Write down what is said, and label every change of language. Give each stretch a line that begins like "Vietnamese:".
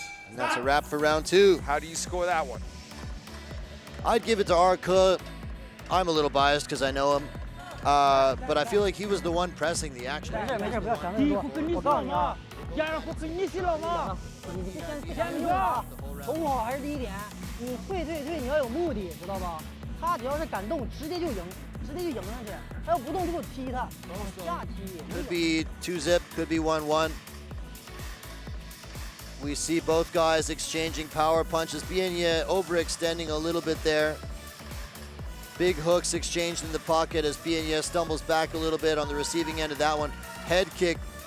English: And that's a wrap for round 2. How do you score that one? I'd give it to Erke. I'm a little biased because I know him. But I feel like he was the one pressing the action.
Chinese: 没事，不要想那么多。我告诉你啊，第二回你洗了吗？先听啊，守护好还是第一点。你退，你要有目的，知道吧？他只要是敢动，直接就赢上去。他要不动就给我踢他，下踢。
English: Could be 2-zip, could be 1-1. We see both guys exchanging power punches. Bienye overextending a little bit there. Big hooks exchanged in the pocket as Bienye stumbles back a little bit on the receiving end of that one. Head kick.